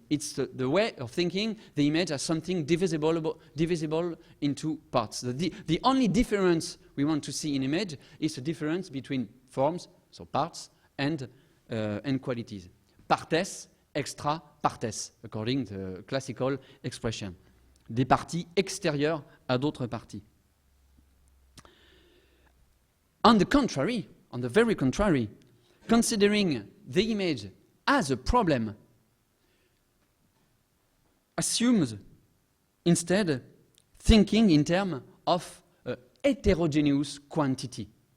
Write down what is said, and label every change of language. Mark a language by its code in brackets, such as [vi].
[en] It's the way of thinking the image as something divisible into parts. The only difference we want to see in image is the difference between forms, so parts, and qualities. [la] Partes, extra partes, [en] according to classical expression. [fr] Des parties extérieures à d'autres parties. [en] On the very contrary, considering the image as a problem assumes instead thinking in terms of heterogeneous quantity.